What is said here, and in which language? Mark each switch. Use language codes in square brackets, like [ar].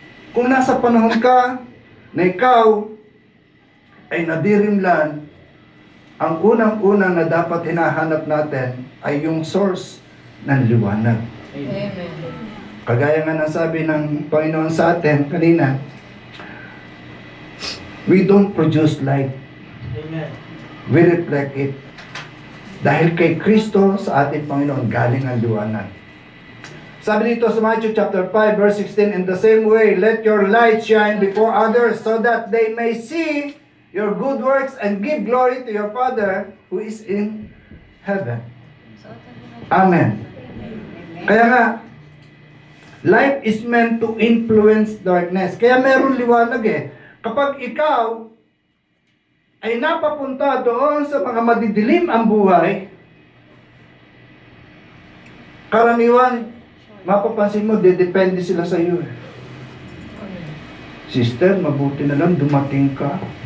[tl] Kung nasa panahon ka na ikaw ay nadirimlan, ang unang-unang na dapat hinahanap natin ay yung source ng liwanag. Kagaya nga ng sabi ng Panginoon sa atin kanina, [en] we don't produce light. We reflect it. [tl] Dahil kay Kristo sa ating Panginoon galing ang liwanag. Sabi dito sa [en] Matthew chapter 5 verse 16, in the same way, let your light shine before others so that they may see your good works and give glory to your Father who is in heaven. Amen. [tl] Kaya nga, [en] light is meant to influence darkness. [tl] Kaya meron liwanag eh. Kapag ikaw ay napapunta doon sa mga madidilim ang buhay, karaniwan, mapapansin mo, dedepende sila sa iyo. Sister, mabuti na lang dumating ka.